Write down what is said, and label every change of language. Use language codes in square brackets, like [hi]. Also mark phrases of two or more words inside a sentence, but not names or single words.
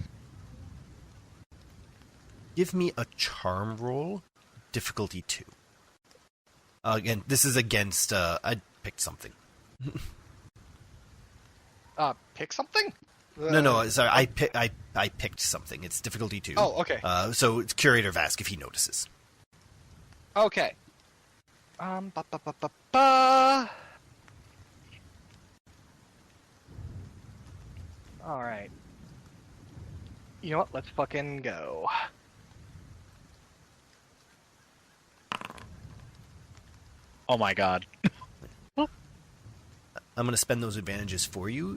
[en] Give me a charm roll, difficulty 2. Again, this is against, I picked something. Pick something? No, sorry, I picked something. It's difficulty 2. Oh, okay. So it's Curator Vask if he notices. Okay. Ba-ba-ba-ba-ba. Alright. You know what? Let's fucking go. Oh my god. I'm going to spend those advantages for you.